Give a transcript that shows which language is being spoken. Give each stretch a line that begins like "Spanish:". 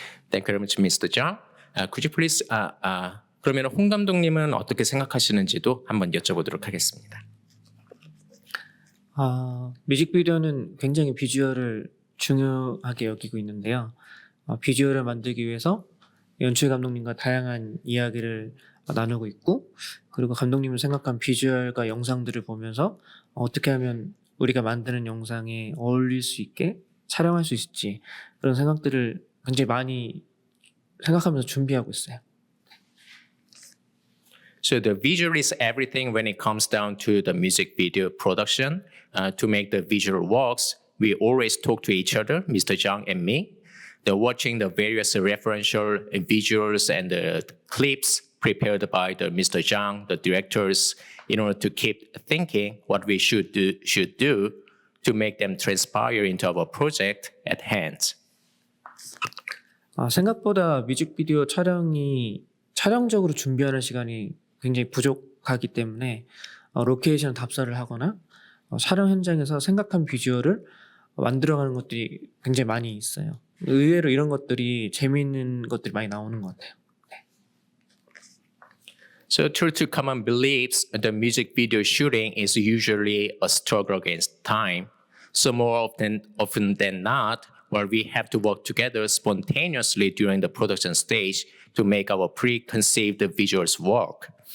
English: Thank you very much, Mr. Jang. Could you please,
Korean: 그러면 홍 감독님은 어떻게 생각하시는지도 한번 여쭤보도록 하겠습니다. 뮤직비디오는 굉장히 비주얼을 중요하게 여기고 있는데요. 비주얼을 만들기 위해서 연출 감독님과 다양한 이야기를 나누고 있고, 그리고 감독님은 생각한 비주얼과 영상들을 보면서 어떻게 하면 우리가 만드는 영상에 어울릴 수 있게 촬영할 수 있을지, 그런 생각들을 굉장히 많이 생각하면서 준비하고 있어요.
English: So the visual is everything when it comes down to the music video production. To make the visual works, we always talk to each other, Mr. Jang and me. They're watching the various referential visuals and the clips prepared by the Mr. Jang, the directors, in order to keep thinking what we should do to make them transpire into our project at hand.
Korean: 생각보다 뮤직비디오 촬영적으로 준비하는 시간이 굉장히 부족하기 때문에 로케이션 답사를 하거나 촬영 현장에서 생각한 비주얼을 만들어가는 것들이 굉장히 많이 있어요. 의외로 이런 것들이 재미있는 것들이 많이 나오는 것 같아요.
English: So true to common beliefs, the music video shooting is usually a struggle against time. So more often than not, where we have to work together spontaneously during the production stage to make our preconceived visuals work.